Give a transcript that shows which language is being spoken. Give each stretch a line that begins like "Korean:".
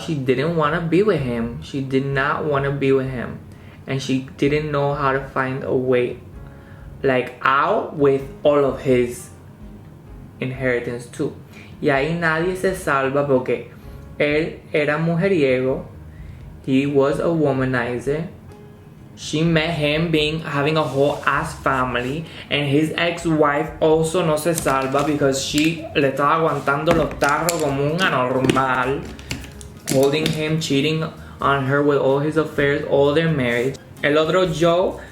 English: She didn't want to be with him. She did not want to be with him. And she didn't know how to find a way like out with all of his inheritance too.
Spanish: Y ahí nadie se salva porque él era mujeriego.
English: He was a womanizer. She met him having a whole ass family, and his ex-wife also
Spanish: no se salva
English: because she
Spanish: le estaba aguantando los tarros como un anormal,
English: holding him, cheating on her with all his affairs, all their marriage. El otro Joe